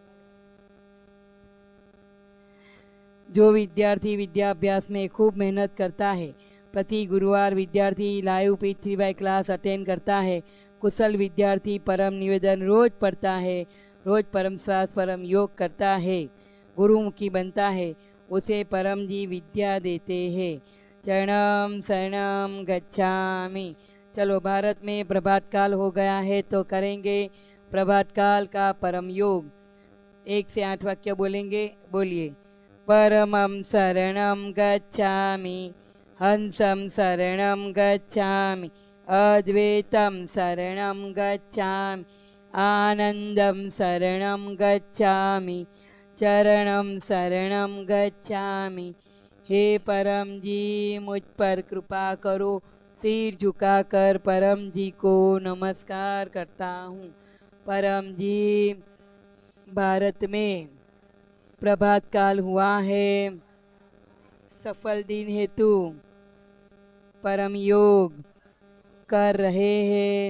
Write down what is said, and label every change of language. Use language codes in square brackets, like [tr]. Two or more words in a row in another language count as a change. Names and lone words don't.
[hi] जो विद्यार्थी विद्याभ्यास में खूब मेहनत करता है, प्रति गुरुवार विद्यार्थी लाइव पृथ्वीबाई क्लास अटेंड करता है, कुशल विद्यार्थी परम निवेदन रोज पढ़ता है, रोज परम श्वास परम योग करता है, गुरुमुखी बनता है, उसे परम जी विद्या देते हैं। [sa] चरणम शरणम गच्छामि। [hi] चलो, भारत में प्रभात काल हो गया है तो करेंगे प्रभात काल का परम योग। 1 से 8 वाक्य बोलेंगे। बोलिए। [sa] परमं शरणं गच्छामि, हंसं शरणं गच्छामि, अद्वैतं शरणं गच्छामि, आनंदं शरणं गच्छामि, चरणम शरणम गच्छामि। [hi] हे परम जी, मुझ पर कृपा करो। सिर झुकाकर परम जी को नमस्कार करता हूँ। परम जी, भारत में प्रभात काल हुआ है। सफल दिन हेतु परम योग कर रहे हैं।